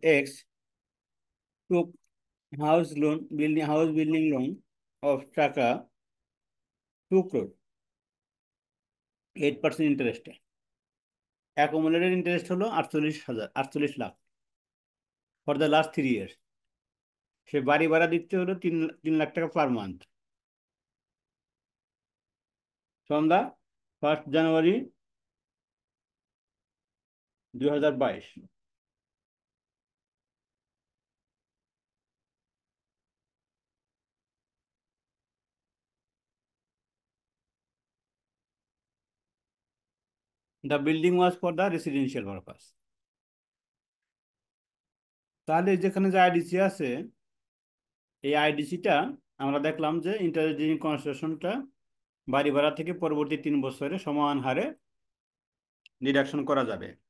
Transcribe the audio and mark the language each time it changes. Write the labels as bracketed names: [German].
[English] X took house building loan of Taka 2 crore, 8% interest. Accumulated interest [Bangla] হলো 48 lakh [English] for the last 3 years. [Bangla] সে বাড়ি ভাড়া দিতে হলো 3 লাখ টাকা per month [English] from the 1st January 2022। The building was for the residential purpose. [Bangla] তাহলে যেখানে যে IDC আছে এই আইডিসিটা আমরা দেখলাম যে ইন্টারেস্ট ডিউরিং কনস্ট্রাকশনটা বাড়ি ভাড়া থেকে পরবর্তী 3 বছরে সমান হারে ডিডাকশন করা যাবে।